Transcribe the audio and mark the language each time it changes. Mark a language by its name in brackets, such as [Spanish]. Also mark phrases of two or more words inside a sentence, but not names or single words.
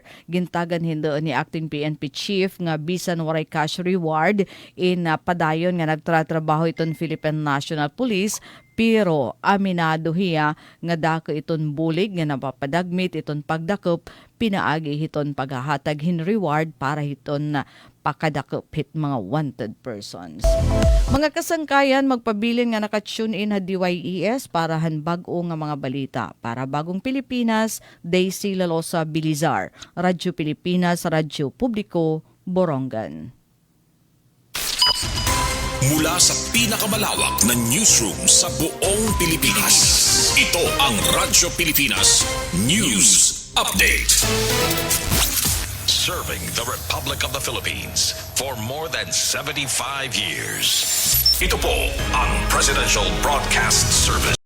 [Waray] Gintagan hindo ni acting PNP chief nga bisan waray [English] cash reward [Waray] in padayon nga nagtratrabaho iton Philippine National Police, pero aminado hiya nga dako iton bulig nga napapadagmit iton pagdakop, pinaagi hiton paghahatag hin reward para hiton pakadakop hit mga [English] wanted persons. [Waray] Mga kasangkayan, magpabilin nga naka-tune in ha DYES para hanbag-o nga mga balita. Para Bagong Pilipinas, Daisy Lalosa Bilizar, Radyo Pilipinas, Radyo Publiko, Borongan. [Filipino] Mula sa pinakamalawak na newsroom sa buong Pilipinas, ito ang Radyo Pilipinas News Update. [English] Serving the Republic of the Philippines for more than 75 years. [Filipino] Ito po ang Presidential Broadcast Service.